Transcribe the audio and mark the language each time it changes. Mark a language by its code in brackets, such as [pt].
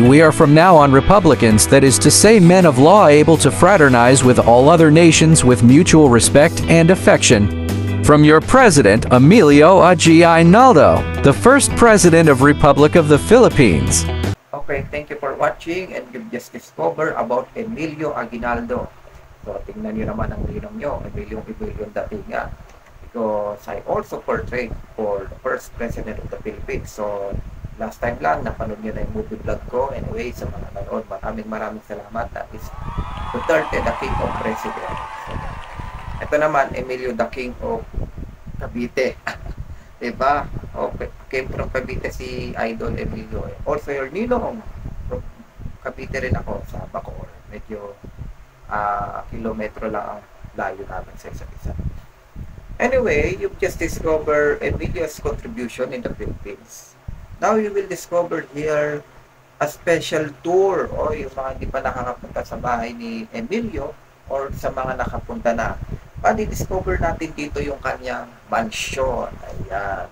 [en] We are from now on republicans, that is to say men of law able to fraternize with all other nations with mutual respect and affection. From your President, Emilio Aguinaldo, the first President of Republic of the Philippines. Okay, thank you for watching, and you've just discovered about Emilio Aguinaldo. [tl] So, tingnan nyo naman ang ninong nyo, Emilio dating nga. [en] Because I also portrayed for the first President of the Philippines. [tl] So, last time lang, napanood nyo na yung movie vlog ko. Anyway, sa mga nanood, maraming salamat. [en] That is Duterte, the King of President. So, [tl] ito naman, [en] Emilio, the King of Cavite. [tl] Diba? [en] Okay. Came from Cavite si Idol Emilio. Also, your ninong from Cavite [tl] rin ako sa Bacoor. Medyo kilometro lang ang layo namin sa isa't isa. [en] Anyway, you've just discovered Emilio's contribution in the Philippines. Now, you will discover here a special tour [tl] o yung mga hindi pa nakakapunta sa bahay ni Emilio or sa mga nakapunta na. Discover natin dito yung kanyang mansion. Ayan.